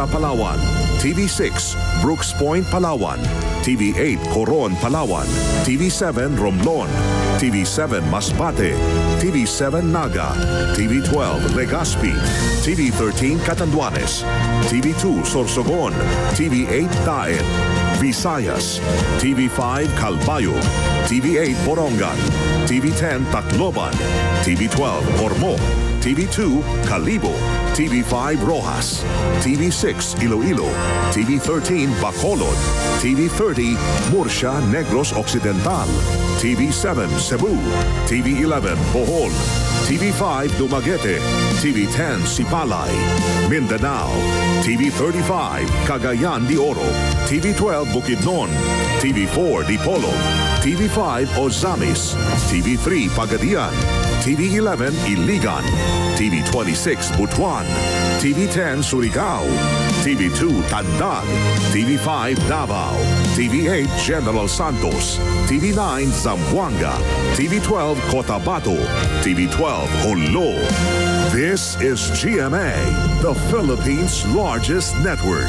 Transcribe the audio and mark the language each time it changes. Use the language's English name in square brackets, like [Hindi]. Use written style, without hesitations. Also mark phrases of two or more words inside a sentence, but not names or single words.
[English] Palawan, TV6 Brooks Point Palawan, TV8 Coron Palawan, TV7 Romblon, TV7 Masbate, TV7 Naga, TV12 Legazpi, TV13 Catanduanes, TV2 Sorsogon, TV8 Daet, Visayas, TV5 Calbayo, TV8 Borongan, TV10 Tacloban, TV12 Ormoc, TV2 Calibo, TV5 Rojas, TV6 Iloilo, TV13 Bacolod, TV30 Murcia Negros Occidental, TV7 Cebu, TV11 Bohol, TV5 Dumaguete, TV10 Sipalay, Mindanao, TV35 Cagayan de Oro, TV12 Bukidnon, TV4 Dipolog, TV5 Ozamis, TV3 Pagadian, TV11 Iligan, TV26 Butuan, TV10 Surigao, TV2 Tandag, TV5 Davao, TV8 General Santos, TV9 Zamboanga, TV12 Cotabato, TV12 Jolo. This is GMA, the Philippines' largest network.